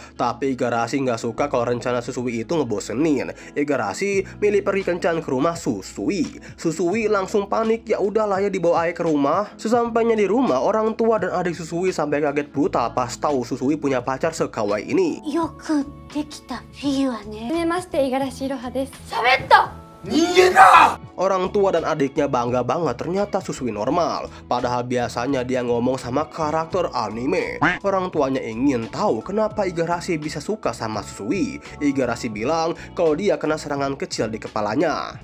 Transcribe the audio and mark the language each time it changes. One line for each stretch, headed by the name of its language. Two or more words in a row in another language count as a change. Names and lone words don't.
Indonesian: Tapi Igarashi nggak suka kalau rencana Susui itu ngebosenin. Igarashi milih pergi kencan ke rumah Susui. Susui langsung panik, ya udahlah ya dibawa aja ke rumah. Sesampainya di rumah, orang tua dan adik Susui sampai kaget brutal pas tahu Susui punya pacar sekawaii ini.
Japanese: よくできたフィギュアね。はじめまして、五十嵐いろはです。喋った。
Indonesian: Orang tua dan adiknya bangga banget ternyata Susui normal. Padahal biasanya dia ngomong sama karakter anime. Orang tuanya ingin tahu kenapa Igarashi bisa suka sama Susui. Igarashi bilang kalau dia kena serangan kecil di kepalanya.